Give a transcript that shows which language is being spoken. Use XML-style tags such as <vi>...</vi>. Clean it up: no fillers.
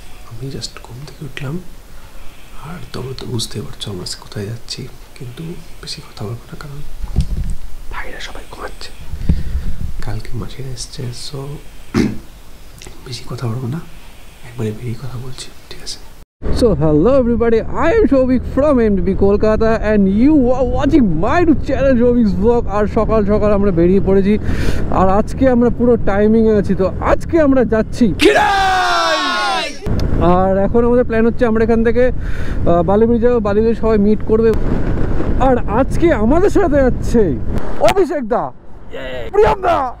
<bn>আমি জাস্ট ঘুম থেকে উঠলাম, আর তোমরা তো বুঝতেই পারছো আমরা কোথায় যাচ্ছি, কিন্তু বেশি কথা বলবো না কারণ ভাইরা সবাই ঘুমাচ্ছে, কালকে মাসিরা এসছে, সো বেশি কথা বলবো না, একবারে বেরিয়ে কথা বলছি, ঠিক আছে?</bn> <en>So hello everybody, I am Shobik from MDB Kolkata and you are watching my channel Shobik's Vlog।</en> <bn>আর সকাল সকাল আমরা বেরিয়ে পড়েছি, আর আজকে আমরা পুরো টাইমিং এ আছি। তো আজকে আমরা যাচ্ছি খিরাই, আর এখন আমাদের প্ল্যান হচ্ছে আমরা এখান থেকে বালি ব্রিজ যাবো, বালি ব্রিজে সবাই মিট করবে। আর আজকে আমাদের সাথে যাচ্ছে অভিষেক দা, প্রিয়ম দা।</bn>